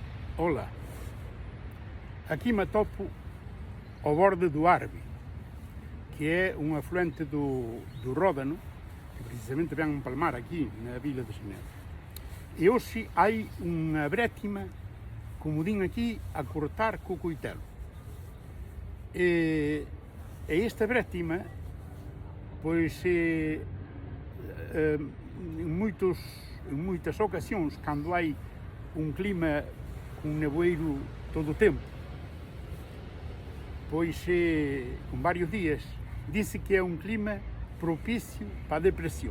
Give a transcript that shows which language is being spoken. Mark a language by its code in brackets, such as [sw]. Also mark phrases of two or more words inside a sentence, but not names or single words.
[pt] Olá, aqui me atopo ao borde do Arve, que é um afluente do Ródano, que precisamente vem empalmar aqui na Vila de Xenebra. E hoje há uma brétima, como din aqui, [gl] a cortar co coitelo. E esta brétima, pois, em muitas ocasións, cando hai un clima con nevoeiro todo o tempo, pois con varios días, dice que é un clima propicio para a depresión.